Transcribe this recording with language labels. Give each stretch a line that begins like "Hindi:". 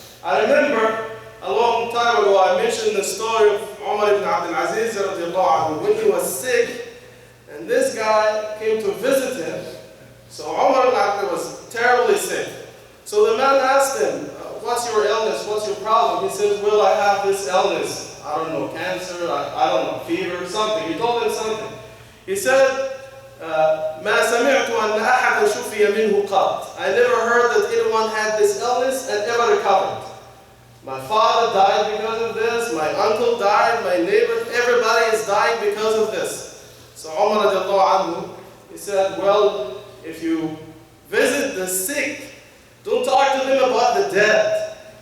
English: I remember a long time ago I mentioned the story of Umar ibn Abdul Aziz when he was sick, and and this guy came to visit him. So Umar ibn Abdul was terribly sick. So the man asked him, what's your illness, what's your problem? He said, well, I have this illness. I don't know, cancer, I don't know, fever, something. He told him something. He said,
Arabic: ما سمعت أن أحد شفي منه قط.
English: I never heard that anyone had this illness and ever recovered. My father died because of this, my uncle died, my neighbor, everybody is dying because of this. So Umar radiallahu anhu, he said, well, if you visit the sick, don't talk to them about the dead.